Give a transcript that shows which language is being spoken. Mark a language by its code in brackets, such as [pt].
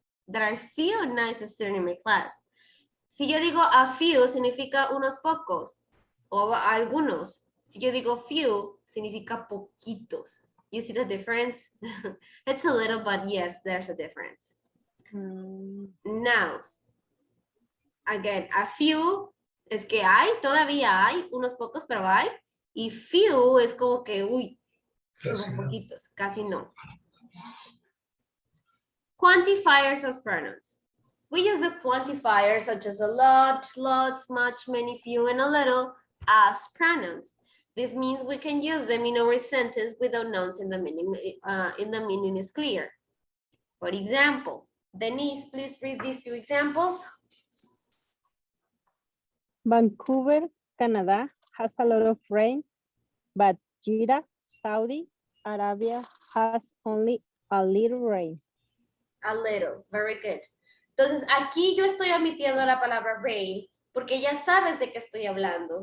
[en] There are few nice students in my class. [es] Si yo digo a few, significa unos pocos o algunos. Si yo digo few, significa poquitos. [en] You see the difference? It's a little, but yes, there's a difference. Nouns. [es] Again, a few es que hay, todavía hay, unos pocos, pero hay. Y few es como que, uy, Casi son no. poquitos, casi no. [en] Quantifiers as pronouns. We use the quantifiers such as a lot, lots, much, many, few, and a little as pronouns. This means we can use them in our sentence without nouns in the meaning is clear. For example, Denise, please read these two examples. Vancouver, Canada has a lot of rain, but Jeddah, Saudi Arabia has only a little rain. A little, very good. [es] Entonces, aquí yo estoy omitiendo la palabra rain porque ya sabes de qué estoy hablando.